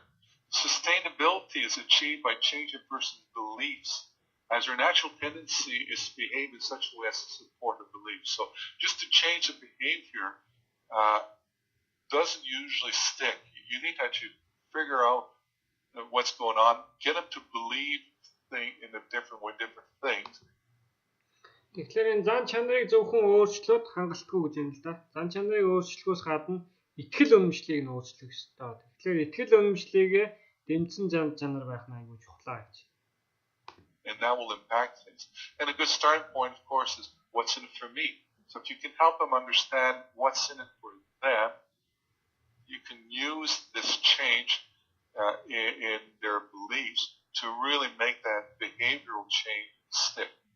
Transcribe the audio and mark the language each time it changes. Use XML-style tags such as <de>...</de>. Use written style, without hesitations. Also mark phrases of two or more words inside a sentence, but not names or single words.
<en>Sustainability is achieved by changing a person's beliefs, as their natural tendency is to behave in such a way as to support the beliefs. So just to change the behavior doesn't usually stick. You need to actually figure out what's going on, get them to believe in a different way, different things.</en> <mn>Тэгэхээр энэ зан чанарыг зөвхөн өөрчлөөд хангалтгүй гэж юм л да. Зан чанарыг өөрчлөхөөс гадна итгэл үнэмшлийг нь өөрчлөх ёстой. Тэгэхээр итгэл үнэмшлийгээ дэмжсэн зан чанар байх нь айгүй чухлаа гэж.</mn> <en>And that will impact things. And a good starting point, of course, is what's in it for me. So if you can help them understand what's in it for them, you can use this change in their beliefs to really make that behavioral change stick.</en>